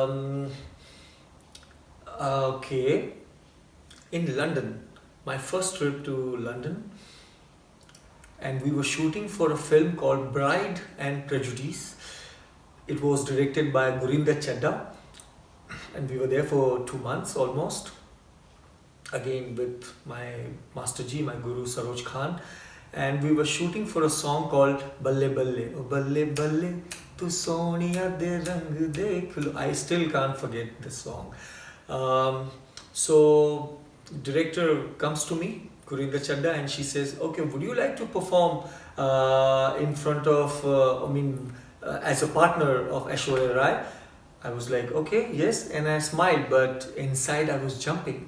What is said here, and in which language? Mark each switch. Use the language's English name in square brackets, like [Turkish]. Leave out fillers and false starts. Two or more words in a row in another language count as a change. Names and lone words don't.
[English] Okay, in London, my first trip to London, and we were shooting for a film called Bride and Prejudice. It was directed by Gurinder Chadda, and we were there for 2 months almost. Again with my Master G, my Guru Saroj Khan, and we were shooting for a song called Balle Balle, oh Balle Balle, Tu Soniya De Rang Dekh Lo. I still can't forget this song. So director comes to me, Gurinder Chadda, and she says, "Okay, would you like to perform in front of, as a partner of Aishwarya Rai?" I was like, "Okay, yes," and I smiled, but inside I was jumping.